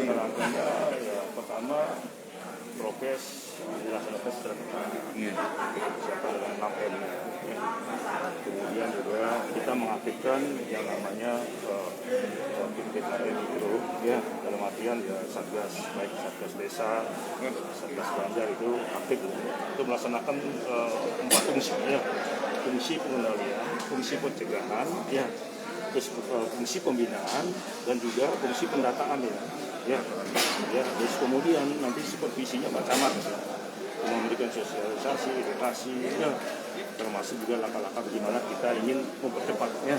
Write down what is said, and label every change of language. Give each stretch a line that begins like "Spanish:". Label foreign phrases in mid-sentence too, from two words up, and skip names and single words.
Indonesian: Ya, pertama prokes dilaksanakan secara ketat. Iya. Dengan 6M. Kemudian juga kita mengaktifkan yang namanya PPKM itu, ya, dalam artian ya satgas, baik satgas desa, satgas Banjar itu aktif untuk melaksanakan 4 fungsi, ya, fungsi pengendalian, fungsi pencegahan, ya, terus fungsi pembinaan dan juga fungsi pendataan, ya, terus kemudian nanti supervisinya Pak Camat, memberikan sosialisasi, edukasi, ya, termasuk juga langkah-langkah bagaimana kita ingin mempercepatnya.